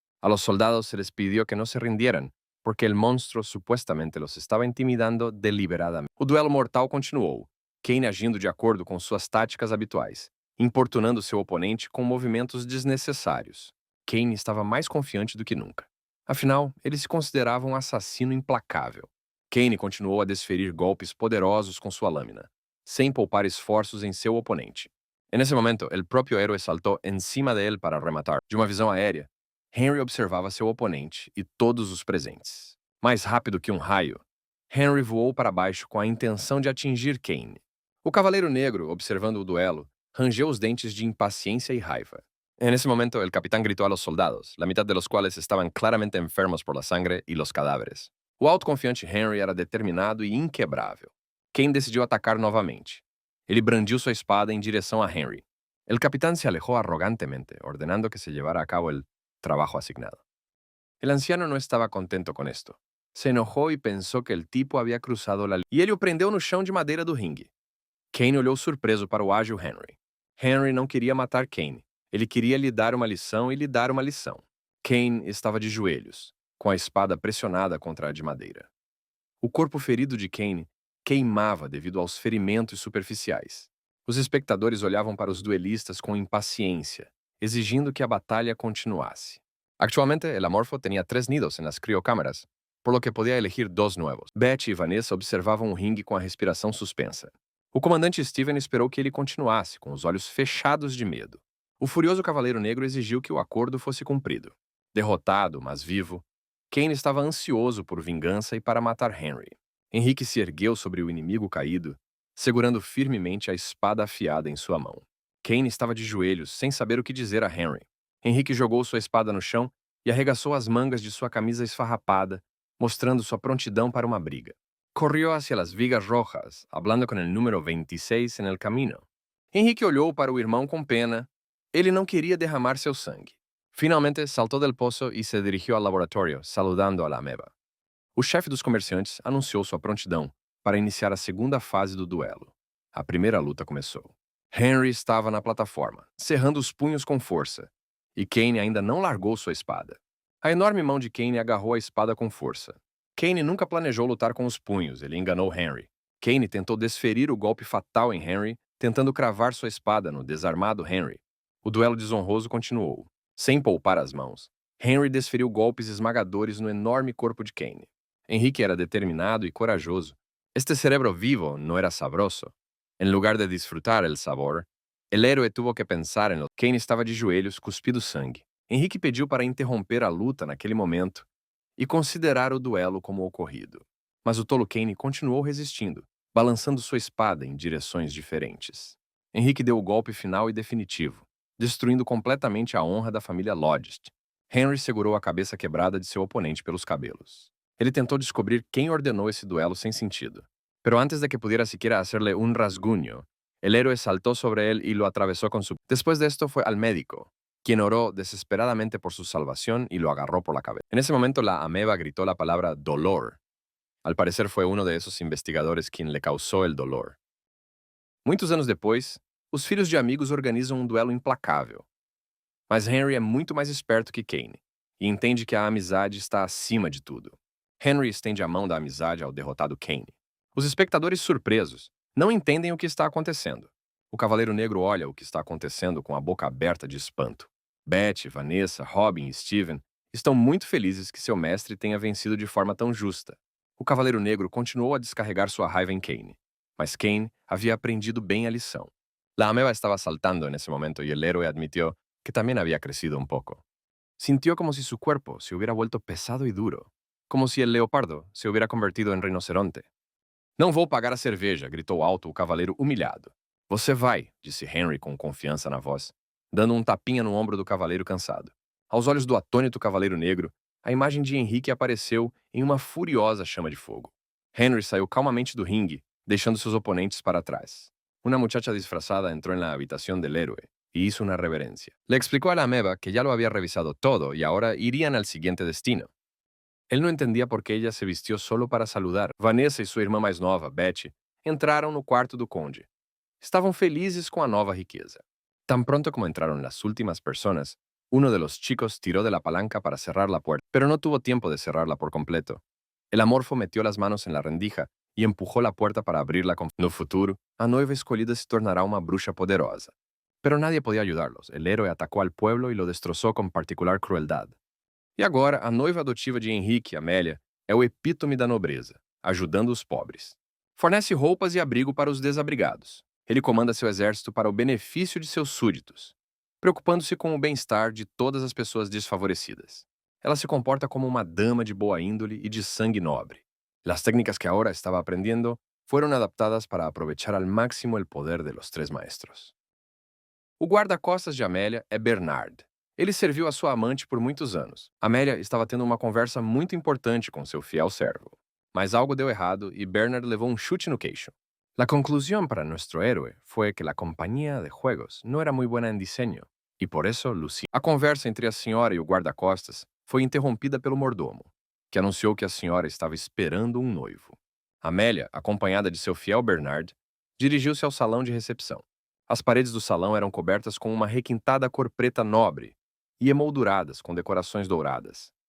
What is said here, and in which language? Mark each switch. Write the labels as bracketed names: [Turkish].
[Spanish] A los soldados se les pidió que no se rindieran, porque el monstruo supuestamente los estava intimidando deliberadamente. [Portuguese] O duelo mortal continuou, Kane agindo de acordo com suas táticas habituais, importunando seu oponente com movimentos desnecessários. Kane estava mais confiante do que nunca. Afinal, ele se considerava um assassino implacável. Kane continuou a desferir golpes poderosos com sua lâmina, sem poupar esforços em seu oponente. Nesse momento, o próprio herói saltou em cima de ele para rematar. De uma visão aérea, Henry observava seu oponente e todos os presentes. Mais rápido que um raio, Henry voou para baixo com a intenção de atingir Kane. O Cavaleiro Negro, observando o duelo, rangeu os dentes de impaciência e raiva. Nesse momento, [Spanish] el capitán gritó a los soldados, la mitad de los cuales estaban claramente enfermos por la sangre y los cadáveres. [Portuguese] O autoconfiante Henry era determinado e inquebrável. Kane decidiu atacar novamente. Ele brandiu sua espada em direção a Henry. [Spanish] El capitán se alejó arrogantemente, ordenando que se llevara a cabo el trabajo asignado. El anciano no estaba contento con esto. Se enojó y pensó que el tipo había cruzado la línea. [Portuguese] E ele o prendeu no chão de madeira do ringue. Kane olhou surpreso para o ágil Henry. Henry não queria matar Kane. Ele queria lhe dar uma lição e lhe dar uma lição. Kane estava de joelhos, com a espada pressionada contra a de madeira. O corpo ferido de Kane queimava devido aos ferimentos superficiais. Os espectadores olhavam para os duelistas com impaciência, exigindo que a batalha continuasse. [Spanish] Actualmente, el Amorfo tenía 3 nidos en las criocámaras, por lo que podía elegir 2 nuevos. [Portuguese] Beth e Vanessa observavam o ringue com a respiração suspensa. O comandante Steven esperou que ele continuasse, com os olhos fechados de medo. O furioso Cavaleiro Negro exigiu que o acordo fosse cumprido. Derrotado, mas vivo, Kane estava ansioso por vingança e para matar Henry. Henrique se ergueu sobre o inimigo caído, segurando firmemente a espada afiada em sua mão. Kane estava de joelhos, sem saber o que dizer a Henry. Henrique jogou sua espada no chão e arregaçou as mangas de sua camisa esfarrapada, mostrando sua prontidão para uma briga. [Spanish] Corrió hacia las vigas rojas, hablando con el número 26 en el camino. [Portuguese] Henrique olhou para o irmão com pena. Ele não queria derramar seu sangue. Finalmente, saltou del poço e se dirigiu ao laboratório, [Spanish] saludando a la ameba. [Portuguese] O chefe dos comerciantes anunciou sua prontidão para iniciar a segunda fase do duelo. A primeira luta começou. Henry estava na plataforma, cerrando os punhos com força, e Kane ainda não largou sua espada. A enorme mão de Kane agarrou a espada com força. Kane nunca planejou lutar com os punhos, ele enganou Henry. Kane tentou desferir o golpe fatal em Henry, tentando cravar sua espada no desarmado Henry. O duelo desonroso continuou. Sem poupar as mãos, Henry desferiu golpes esmagadores no enorme corpo de Kane. Henrique era determinado e corajoso. Este cerebro vivo não era sabroso. [Spanish] Em lugar de disfrutar el sabor, el héroe tuvo que pensar en lo... [Portuguese] Kane estava de joelhos, cuspindo sangue. Henrique pediu para interromper a luta naquele momento e considerar o duelo como ocorrido. Mas o tolo Kane continuou resistindo, balançando sua espada em direções diferentes. Henrique deu o golpe final e definitivo, destruindo completamente a honra da família Lodgett. Henry segurou a cabeça quebrada de seu oponente pelos cabelos. Ele tentou descobrir quem ordenou esse duelo sem sentido. [Spanish] Pero antes de que pudiera siquiera hacerle un rasguño, el héroe saltó sobre él y lo atravesó con su... Después de esto fue al médico, quien oró desesperadamente por su salvación y lo agarró por la cabeza. En ese momento la ameba gritó la palabra dolor. Al parecer fue uno de esos investigadores quien le causó el dolor. [Portuguese] Muitos anos depois, os filhos de amigos organizam um duelo implacável. Mas Henry é muito mais esperto que Kane e entende que a amizade está acima de tudo. Henry estende a mão da amizade ao derrotado Kane. Os espectadores surpresos não entendem o que está acontecendo. O Cavaleiro Negro olha o que está acontecendo com a boca aberta de espanto. Beth, Vanessa, Robin e Steven estão muito felizes que seu mestre tenha vencido de forma tão justa. O Cavaleiro Negro continuou a descarregar sua raiva em Kane, mas Kane havia aprendido bem a lição. [Spanish] La ameba estaba saltando en ese momento y el héroe admitió que también había crecido un poco. Sintió como si su cuerpo se hubiera vuelto pesado y duro, como si el leopardo se hubiera convertido en rinoceronte. [Portuguese] Não vou pagar a cerveja, gritou alto o cavaleiro humilhado. Você vai, disse Henry com confiança na voz, dando um tapinha no ombro do cavaleiro cansado. Aos olhos do atônito cavaleiro negro, a imagem de Henrique apareceu em uma furiosa chama de fogo. Henry saiu calmamente do ringue, deixando seus oponentes para trás. [Spanish] Una muchacha disfrazada entró en la habitación del héroe y hizo una reverencia. Le explicó a la ameba que ya lo había revisado todo y ahora irían al siguiente destino. Él no entendía por qué ella se vistió solo para saludar. [Portuguese] Vanessa e sua irmã mais nova, Betty, entraram no quarto do conde. Estavam felizes com a nova riqueza. [Spanish] Tan pronto como entraron las últimas personas, uno de los chicos tiró de la palanca para cerrar la puerta, pero no tuvo tiempo de cerrarla por completo. El amorfo metió las manos en la rendija y empujó la puerta para abrirla con... [Portuguese] No futuro, a noiva escolhida se tornará uma bruxa poderosa. [Spanish] Pero nadie podía ayudarlos. El héroe atacó al pueblo y lo destrozó con particular crueldad. [Portuguese] E agora, a noiva adotiva de Henrique, Amélia, é o epítome da nobreza, ajudando os pobres. Fornece roupas e abrigo para os desabrigados. Ele comanda seu exército para o benefício de seus súditos, preocupando-se com o bem-estar de todas as pessoas desfavorecidas. Ela se comporta como uma dama de boa índole e de sangue nobre. [Spanish] Las técnicas que ahora estaba aprendiendo fueron adaptadas para aprovechar al máximo el poder de los tres maestros. [Portuguese] O guarda-costas de Amélia é Bernard. Ele serviu a sua amante por muitos anos. Amélia estava tendo uma conversa muito importante com seu fiel servo. Mas algo deu errado e Bernard levou um chute no queixo. [Spanish] La conclusión para nuestro héroe fue que la compañía de juegos no era muy buena en diseño, y por eso Lucy... [Portuguese] A conversa entre a senhora e o guarda-costas foi interrompida pelo mordomo, que anunciou que a senhora estava esperando um noivo. Amélia, acompanhada de seu fiel Bernard, dirigiu-se ao salão de recepção. As paredes do salão eram cobertas com uma requintada cor preta nobre e emolduradas com decorações douradas.